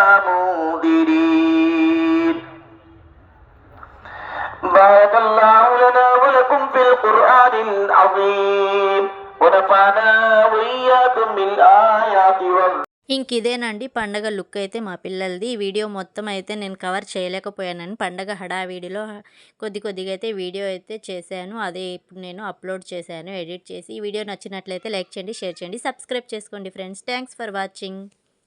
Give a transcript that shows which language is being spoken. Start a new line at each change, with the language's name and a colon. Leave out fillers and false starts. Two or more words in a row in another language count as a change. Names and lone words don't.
Arabic: منذرين بارك الله لنا ولكم في القرآن العظيم ونفعنا وإياكم بالآيات
Telugu: ఇదేనండి పండగ లుక్ అయితే మా పిల్లలది. ఈ వీడియో మొత్తం అయితే నేను కవర్ చేయలేకపోయానని పండగ హడావిడిలో కొద్దిగా అయితే వీడియో అయితే చేశాను. అదే ఇప్పుడు నేను అప్లోడ్ చేశాను, ఎడిట్ చేసి. ఈ వీడియో నచ్చినట్లయితే లైక్ చేయండి, షేర్ చేయండి, సబ్స్క్రైబ్ చేసుకోండి ఫ్రెండ్స్.
English: Thanks for watching.